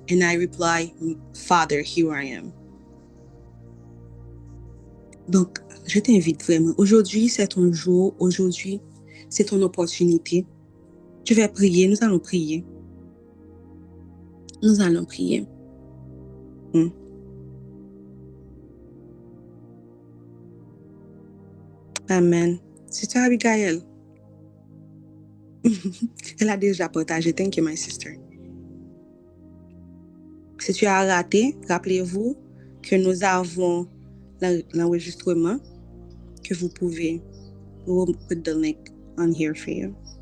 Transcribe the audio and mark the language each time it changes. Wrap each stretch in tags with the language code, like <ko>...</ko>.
<en>And I reply, Father, here I am.</en> <fr>Donc, je t'invite vraiment. Aujourd'hui, c'est ton jour. Aujourd'hui, c'est ton opportunité. Tu vas prier. Nous allons prier. Nous allons prier. Amen. Sister Abigail. Elle a déjà partagé.</fr> <en>Thank you, my sister.</en> <fr>Si tu as raté, rappelez-vous que nous avons l'enregistrement que vous pouvez.</fr> <en>We'll put the link on here for you.</en>